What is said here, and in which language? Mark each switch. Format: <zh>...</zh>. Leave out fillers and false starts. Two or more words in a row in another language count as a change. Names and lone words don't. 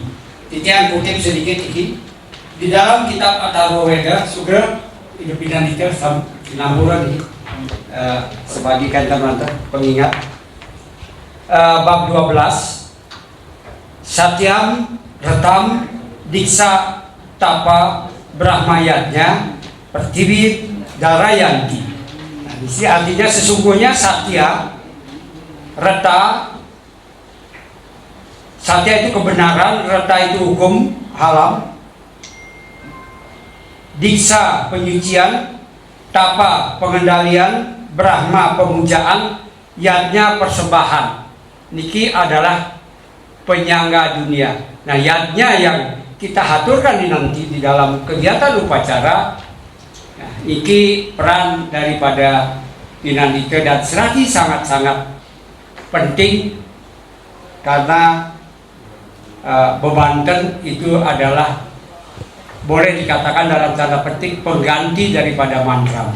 <id>Titian kutip sedikit ini di dalam kitab Atharvaveda Sugra itu Pinandika Sinambura ini sebagikan teman-teman pengingat bab 12</id> <sa>Satyam Ratam Diksa Tapa Brahmayatnya Pertiwi Darayanti.</sa> <id>Nah, di sini artinya sesungguhnya Satya Rata, Satya itu kebenaran, Rata itu hukum halam, Diksa penyucian, Tapa pengendalian, Brahma pemujaan, Yatnya persembahan. Niki adalah penyangga dunia. Nah, yatnya yang kita haturkan nanti di dalam kegiatan upacara. Nah, iki peran daripada Pinandika dan Serati sangat-sangat penting karena Bebanten itu adalah boleh dikatakan dalam tanda petik pengganti daripada Mantram.</id>